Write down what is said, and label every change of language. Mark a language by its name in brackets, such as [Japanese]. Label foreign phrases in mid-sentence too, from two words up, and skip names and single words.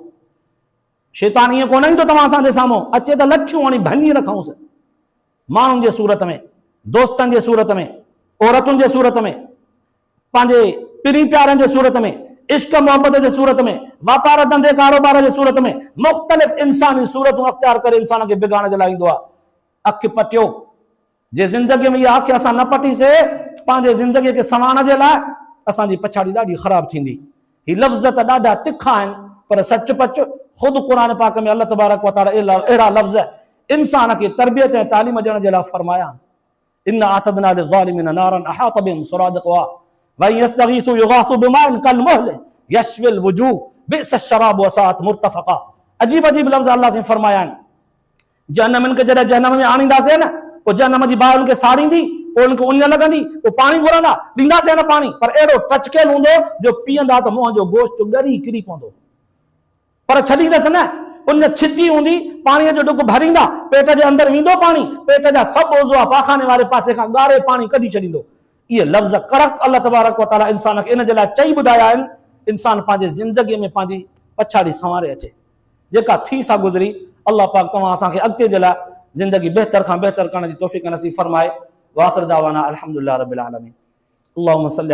[Sindhi] शैतान ईअं कोन ईंदो तव्हां असांजे साम्हूं अचे त लठियूं हणी भञी रखूंसि, माण्हुनि जे सूरत में, दोस्तनि जे सूरत में, औरतुनि जे सूरत में, पंहिंजे पिरी प्यारनि जे सूरत में, इश्क मोहब्बत जे सूरत में, वापार धंधे कारोबार जे सूरत में, मुख़्तलिफ़ इंसानी सूरतूं अख़्तियार करे इंसान खे बिगाड़ण जे लाइ ईंदो आहे। अखि पटियो, जे ज़िंदगीअ में इहा अखि असां न पटीसीं पंहिंजे ज़िंदगीअ खे संवारण जे लाइ, असांजी पछाड़ी ॾाढी ख़राब थींदी। ही लफ़्ज़ त ॾाढा तिखा आहिनि, पर सच पच ख़ुदि क़ुर पाक में [Arabic] الله تبارك وتعالى [Sindhi] अहिड़ा लफ़्ज़ इंसान खे तरबियत ऐं तालीम ॾियण जे लाइ फरमाया। [Arabic] إنا أعتدنا للظالمين نارا أحاط بهم سرادقها ويستغيثوا يغاثوا بماء كالمهل يشوي الوجوه بئس الشراب وساءت مرتفقا. [Sindhi] अजीब अजीब लफ़्ज़ अल्लाह से फरमाया आहिनि। जहन्नमिन खे जॾहिं जहन्नम में आणींदासीं न, पोइ जहन्नम जी बाहि उनखे साड़ींदी, पोइ उनखे उञ लॻंदी, पोइ पाणी घुरंदा, ॾींदासीं न पाणी, पर अहिड़ो टचकियल हूंदो जो पीअंदा त मुंहं जो गोश्त ॻरी किरी पवंदो, पर छॾींदसि न, उन छिती हूंदी, पाणीअ जो ढुक भरींदा, पेट जे अंदरि वेंदो पाणी, पेट जा सभु उज़वा पाखाने वारे पासे खां ॻारे पाणी कढी छॾींदो। इहे लफ़्ज़ करक [Arabic] الله تبارك وتعالى [Sindhi] इंसान खे इन जे लाइ चई ॿुधाया आहिनि, इंसान पंहिंजे ज़िंदगीअ में पंहिंजी पछाड़ी संवारे अचे, जेका थी सा गुज़री। अल्लाह पाक तव्हां असांखे अॻिते जे लाइ ज़िंदगी बहितर खां बहितर करण जी तौफ़ीक़ नसीब फरमाए। [Arabic] وآخر دعوانا الحمد لله رب العالمين۔ اللهم صل